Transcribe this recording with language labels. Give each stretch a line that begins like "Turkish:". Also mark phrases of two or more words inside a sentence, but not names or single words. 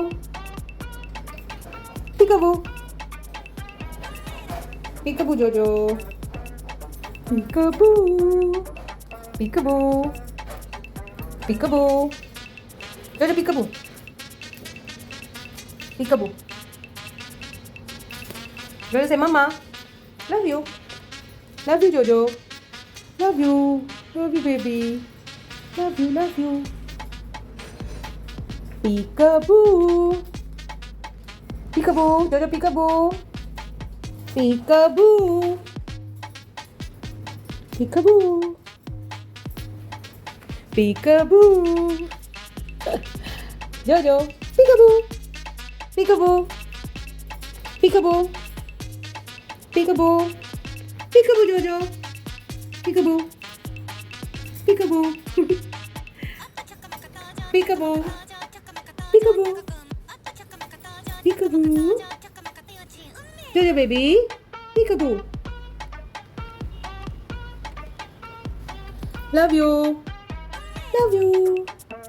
English: Peekaboo. Peekaboo, Jojo. Peekaboo. Peekaboo. Peekaboo. Jojo, peekaboo. Peekaboo. Jojo, say mama. Love you. Love you, Jojo. Love you. Love you, baby. Love you, love you. Peekaboo. Peekaboo. Jojo, peekaboo. Peekaboo. Peekaboo. Peekaboo. Jojo, peekaboo. Peekaboo. Peekaboo. Peekaboo. Peekaboo, Jojo. Peekaboo. Peekaboo. Peekaboo. Peekaboo. Peekaboo. Jojo, baby. Peekaboo. Love you. Love you.